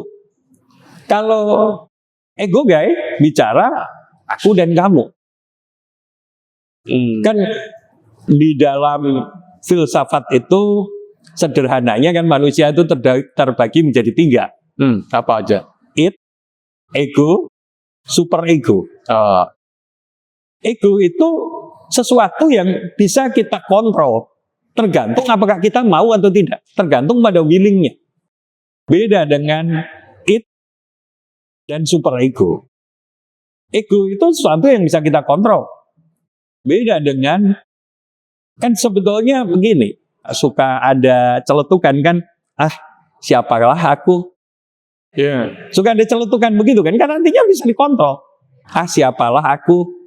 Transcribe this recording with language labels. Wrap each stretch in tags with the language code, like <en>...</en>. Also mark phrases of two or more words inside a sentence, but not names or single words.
<id>Kalau egogai bicara aku dan kamu. Kan di dalam filsafat itu sederhananya kan manusia itu terbagi menjadi 3. Apa aja? Id, ego, super ego. Ego itu sesuatu yang bisa kita kontrol. Tergantung apakah kita mau atau tidak. Tergantung pada willingnya. Beda dengan id dan super ego. Ego itu sesuatu yang bisa kita kontrol. Beda dengan, kan sebetulnya begini, suka ada celetukan kan, siapalah aku. Suka ada celetukan begitu kan nantinya bisa dikontrol. Siapalah aku.</id>